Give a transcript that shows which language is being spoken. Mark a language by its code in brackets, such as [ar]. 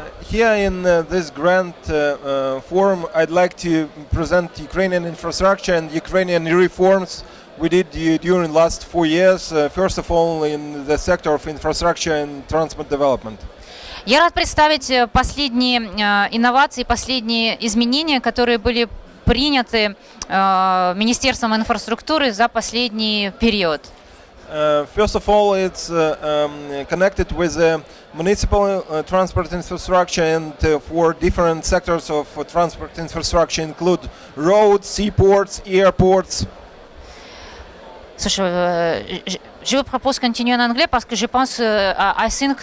[en] Here in this grand forum, I'd like to present Ukrainian infrastructure and Ukrainian reforms we did during the last 4 years, first of all in the sector of infrastructure and transport development. [ru] Я рад представить последние инновации, последние изменения, которые были приняты Министерством инфраструктуры за последний период. [en] First of all, it's connected with municipal transport infrastructure and for different sectors of transport infrastructure include roads, seaports, airports. [ru] Слушай, [fr] je vous propose continuer en anglais parce que je pense, [en] I think.